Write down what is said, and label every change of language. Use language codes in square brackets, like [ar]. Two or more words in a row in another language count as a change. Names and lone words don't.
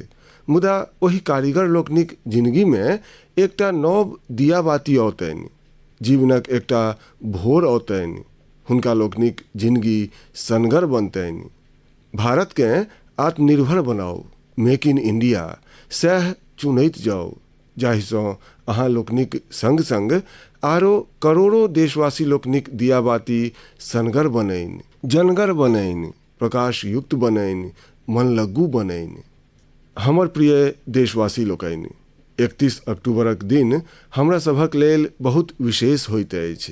[mai] मुदा ओहि कारीगर लोकनिक जिंदगी में एकटा नव दियाबाती औतनि, जीवनक एकटा भोर औतनि, हुनका लोकनिक जिंदगी सनगर बनतनि। भारत के आत्मनिर्भर बनाओ, [en] Make in India [mai] सह चुनैत जाओ, जाहिसँ अहाँ लोकनिक संग संग आरो करोड़ों देशवासी लोकनिक दियाबाती सनगर बनैन, जनगर बनैन, प्रकाश युक्त बनैन, मन लगू बनैन। हमर प्रिय देशवासी लोकनि, 31 अक्टूबरक दिन हमरा सभक लेल बहुत विशेष होइत अछि।